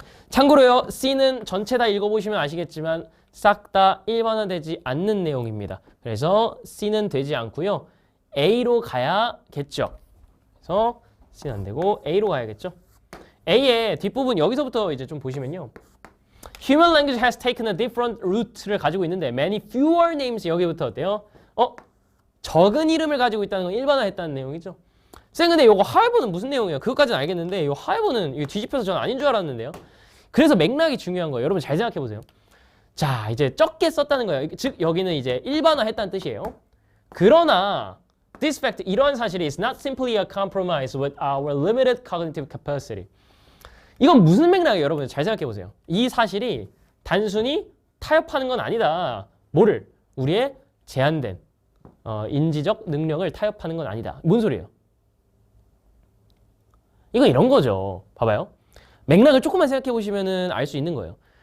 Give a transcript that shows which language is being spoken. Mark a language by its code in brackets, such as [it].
[ko] 참고로요. C는 전체 다 읽어보시면 아시겠지만 싹 다 일반화되지 않는 내용입니다. 그래서 C는 되지 않고요. A로 가야겠죠. 그래서 C는 안 되고 A로 가야겠죠. A의 뒷부분 여기서부터 이제 좀 보시면요. [en] Human language has taken a different route를 [ko] 가지고 있는데 [en] many fewer names [ko] 여기부터 어때요? 적은 이름을 가지고 있다는 건 일반화했다는 내용이죠. 쌤 근데 이거 하이버는 무슨 내용이에요? 그것까지는 알겠는데 이 하이버는 이거 뒤집혀서 저는 아닌 줄 알았는데요. 그래서 맥락이 중요한 거예요. 여러분 잘 생각해 보세요. 자 이제 적게 썼다는 거예요. 즉 여기는 이제 일반화했다는 뜻이에요. 그러나 [en] this fact [ko] 이러한 사실이 [en] is not simply a compromise with our limited cognitive capacity. [ko] 이건 무슨 맥락이에요? 여러분 잘 생각해 보세요. 이 사실이 단순히 타협하는 건 아니다. 뭐를? 우리의 제한된 인지적 능력을 타협하는 건 아니다. 뭔 소리예요? 이거 이런 거죠. 봐봐요. 맥락을 조금만 생각해 보시면 알 수 있는 거예요.